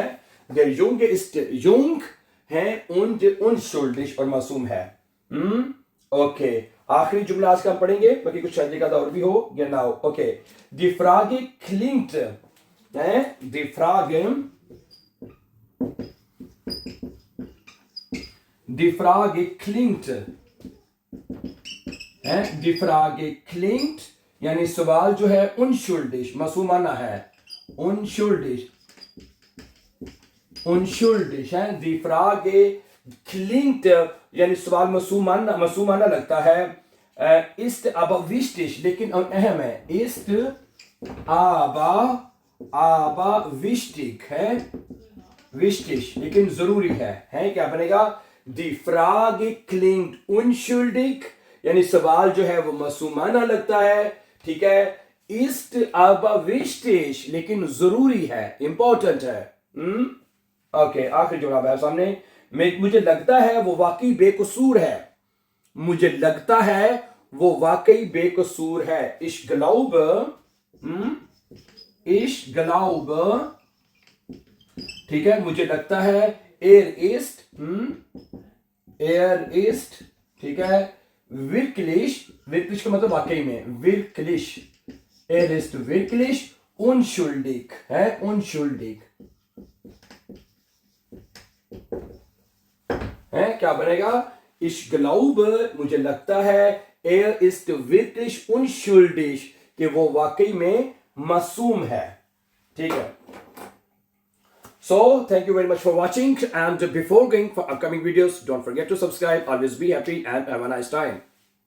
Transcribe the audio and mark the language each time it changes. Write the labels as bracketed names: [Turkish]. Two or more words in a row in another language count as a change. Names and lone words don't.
[German] Der Junge ist jung है und unschuldig [Hindi] और मासूम है. ओके, आखिरी जुमला आज का हम पढ़ेंगे, बाकी कुछ शायद का और भी हो. [German] Genau, okay. Die Frage klingt, die Frage klingt, [Hindi] यानी सवाल जो है unschuldig, मासूमाना है. Unschuldig है. [German] Die Frage klingt, [Hindi] यानी सवाल मासूमाना लगता है. [German] Ist aber wichtig, [Hindi] लेकिन अहम है. [German] Ist aber wichtig है. [Hindi] Wichtig, लेकिन जरूरी है. क्या बनेगा? [German] Die Frage klingt unschuldig, [Hindi] यानी सवाल जो है वो मासूमाना लगता है. ठीक है. [German] Ist aber wichtig, [Hindi] लेकिन जरूरी है, इंपॉर्टेंट है. ओके, आखिरी जवाब है सामने. मुझे लगता है वो वाकई बेकसूर है. मुझे लगता है वो वाकई बेकसूर है. [German] Ich glaube, [Hindi] ठीक है, मुझे लगता है. [German] Er ist, [Hindi] ठीक है. wirklich का मतलब वाकई में. [German] Wirklich. Er ist wirklich unschuldig है. [Hindi] Unschuldig है. क्या बनेगा? [German] Ich glaube, [Hindi] मुझे लगता है. [German] Er ist wirklich unschuldig, [Hindi] कि वो वाकई में मासूम है. ठीक है. [English] So, thank you very much for watching, and before going for upcoming videos, don't forget to subscribe. Always be happy and have a nice time.